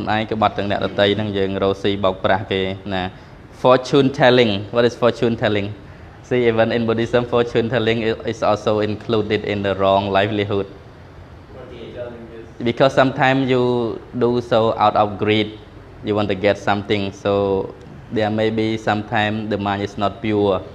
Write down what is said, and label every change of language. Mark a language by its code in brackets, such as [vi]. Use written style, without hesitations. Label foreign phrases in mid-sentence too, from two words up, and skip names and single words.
[km] ឯងក្បត់ទាំងអ្នកដតីហ្នឹងយើងរោស៊ីបោកប្រាស់គេណា [en] fortune telling what is fortune telling see even in Buddhism fortune telling is also included in the wrong livelihood because sometimes you do so out of greed you want to get something so there may be sometimes the mind is not pure